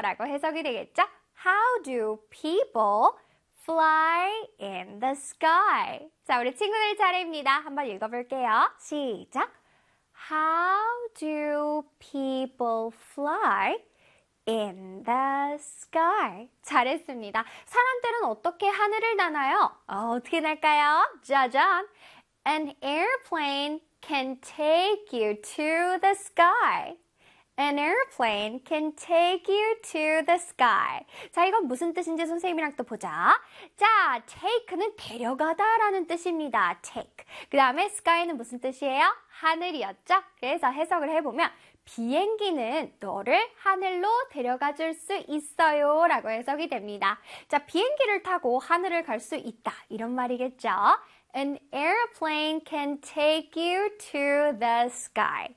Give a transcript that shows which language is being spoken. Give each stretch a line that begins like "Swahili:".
Korean: 라고 해석이 되겠죠?
English: How do people fly in the sky?
Korean: 자, 우리 친구들 차례입니다. 한번 읽어볼게요. 시작!
English: How do people fly in the sky?
Korean: 잘했습니다. 사람들은 어떻게 하늘을 나나요? 어떻게 날까요? 짜잔!
English: An airplane can take you to the sky. An airplane can take you to the sky.
Korean: 자, 이건 무슨 뜻인지 선생님이랑 또 보자. 자, take는 데려가다 라는 뜻입니다. take. 그 다음에 sky는 무슨 뜻이에요? 하늘이었죠? 그래서 해석을 해보면 비행기는 너를 하늘로 데려가 줄 수 있어요 라고 해석이 됩니다. 자, 비행기를 타고 하늘을 갈 수 있다 이런 말이겠죠?
English: An airplane can take you to the sky.